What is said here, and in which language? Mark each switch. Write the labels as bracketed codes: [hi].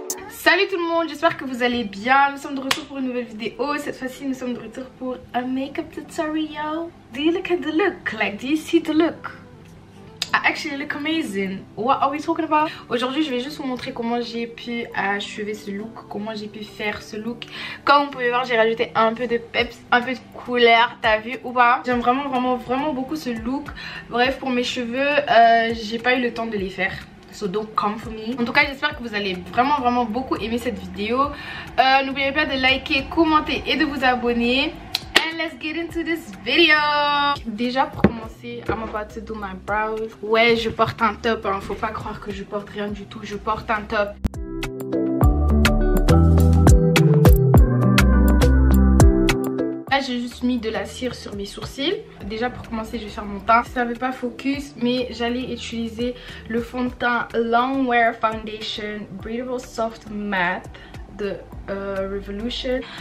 [fr] Salut tout le monde, j'espère que vous allez bien. Nous sommes de retour pour une nouvelle vidéo. Cette fois-ci, nous sommes de retour pour un make-up tutorial. [en] Do you look at the look? Like, do you see the look? I actually look amazing. What are we talking about? [fr] Aujourd'hui, je vais juste vous montrer comment j'ai pu achever ce look, comment j'ai pu faire ce look. Comme vous pouvez voir, j'ai rajouté un peu de peps, un peu de couleur, t'as vu ou pas? J'aime vraiment beaucoup ce look. Bref, pour mes cheveux, j'ai pas eu le temps de les faire. [en] So don't come for me. [fr] En tout cas, j'espère que vous allez vraiment beaucoup aimer cette vidéo. N'oubliez pas de liker, commenter et de vous abonner. [en] And let's get into this video. [fr] Déjà pour commencer, [en] I'm about to do my brows. [fr] Ouais, je porte un top, hein. Faut pas croire que je porte rien du tout. Je porte un top. Là, j'ai juste mis de la cire sur mes sourcils. Déjà pour commencer, je vais faire mon teint. Ça n'avait pas focus, mais j'allais utiliser le fond de teint Longwear Foundation Breathable Soft Matte de Revolution.